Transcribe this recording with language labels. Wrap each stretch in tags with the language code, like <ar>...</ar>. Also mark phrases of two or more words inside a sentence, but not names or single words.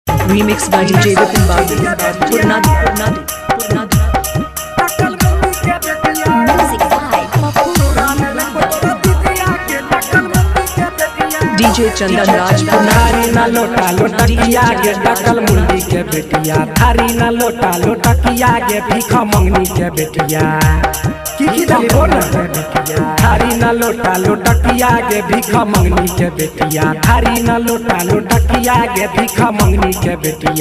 <en>Remix by DJ Vipin Babu. Purnadi. Music by DJ Chandan Raj.</en> <anp>थारी ना लोटा लोटकिया गे डकल मुंडी के बेटिया। थारी ना लोटा लोटकिया गे भीखा मंगनी के बेटिया। की दली बोल थारी ना लोटा लोटकिया गे भीखा मंगनी के बेटिया। थारी ना लोटा लोटकिया गे भीखा मंगनी के बेटिया।</anp>